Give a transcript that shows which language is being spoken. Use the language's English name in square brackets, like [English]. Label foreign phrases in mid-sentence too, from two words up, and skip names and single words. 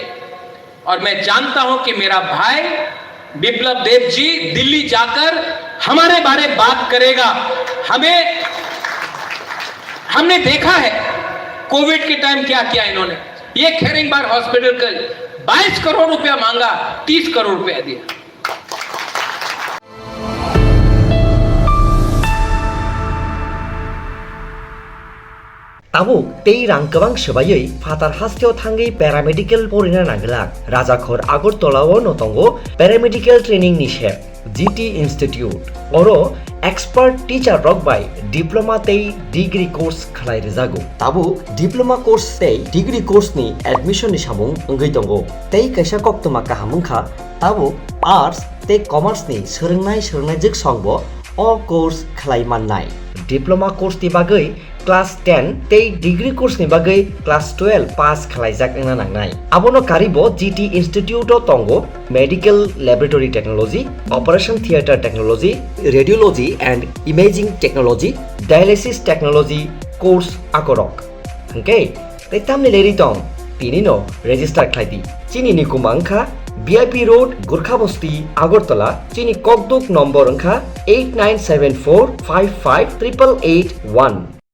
[Hindi] और मैं जानता हूं कि मेरा भाई बिप्लब देब जी दिल्ली जाकर हमारे बारे बात करेगा। हमने देखा है कोविड के टाइम क्या किया इन्होंने। ये खेरिंगबार हॉस्पिटल का 22 करोड़ रुपया मांगा, 30 करोड़ रुपया दिया। [Kok Borok] Tabuk tei rang gobang sebayoi fatar hasteo thangai paramedical porina nanglak Rajakhor Agartolao no tongo [English] paramedical training [Kok Borok] ni shep GT Institute oro [English] expert teacher [Kok Borok] rok by diploma tei [English] degree course [Kok Borok] khlai rejago. Tabuk [English] diploma course [Kok Borok] tei [English] degree course [Kok Borok] ni admission ni samung ongoi tongo tei kaisa koktoma kahamung kha tabuk arts tei commerce ni sorongnai jik songbo [English] all course [Kok Borok] khlai mannai. [English] Diploma course [Kok Borok] ni bagai class 10 tei [English] degree course [Kok Borok] ni bagai [English] class 12 pass [Kok Borok] khlaijak engna nangnai. Abono karibo GT Institute o tongo [English] medical laboratory technology, operation theater technology, radiology and imaging technology, dialysis technology course [Kok Borok] akorok. Okay, tei tamni leri tong tini no register khlaidi. Chini ni kumangkha VIP Road, Gurkha Basti, Agartala, Chini Kokduk number angkha 8974558881.